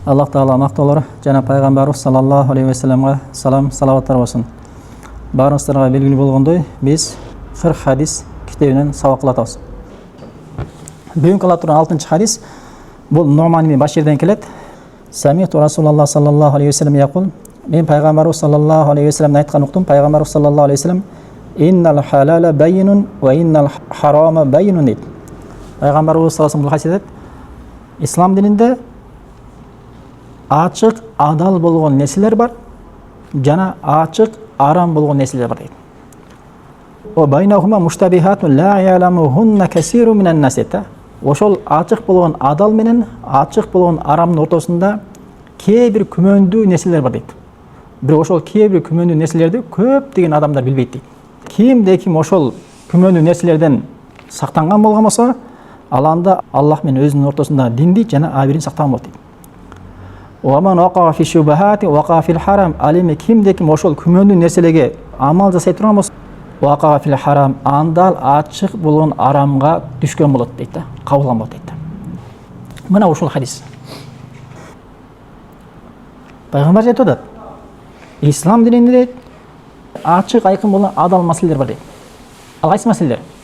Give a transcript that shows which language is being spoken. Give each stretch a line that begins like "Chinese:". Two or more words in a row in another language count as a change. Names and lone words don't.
Kyrgyz: Аллах Таала мактаулар жана пайгамбарыбыз
Arabic: صلى الله عليه وسلم
Kyrgyz: салам салаваттар болсун. Барыңыздарга белгилүү болгондой, биз 40 хадис китебинен сабак кылып атабыз. Бүгүнкү кыла турган 6-чы хадис бул Нуман ибн Баширден келет.
Arabic: سمعت رسول الله صلى الله عليه وسلم يقول.
Kyrgyz: Мен пайгамбарыбыз
Arabic: صلى الله عليه وسلم
Kyrgyz: айткан уктум.
Arabic: Пайгамбарыбыз صلى الله عليه وسلم إن الحلال بين وإن الحرام بين дейт.
Kyrgyz: Пайгамбарыбыз
Arabic: صلى الله عليه وسلم
Kyrgyz: ислам дининде ачык адал болгон нерселер бар, жана ачык арам болгон нерселер бар дейт.
Arabic: وبينهما مشتبهات لا يعلمهن كثير من الناس.
Kyrgyz: Ошол ачык болгон адал менен ачык болгон арамдын ортосунда кээ бир күмөндүү нерселер бар дейт. Бирок ошол кээ бир күмөндүү нерселерди көптөгөн адамдар билбейт дейт. Кимде ким ошол күмөндүү нерселерден сактанган болгон болсо, ал анда Аллах менен өзүнүн ортосунда динди жана абирин сактаган болот дейт.
Arabic: ومن وقع في الشبهات وقع في الحرام.
Kyrgyz: Алим кимде ким ошол күмөндүү нерселерге амал жасай турган болсо,
Arabic: وقع في الحرام,
Kyrgyz: андал ачык болгон арамга түшкөн болот дейт да, кабылган болот дейт. Мына ушул хадис. Пайгамбар айтып атат, ислам дининде ачык айкын болгон адал маселелер бар дейт. Ал кайсы маселелер?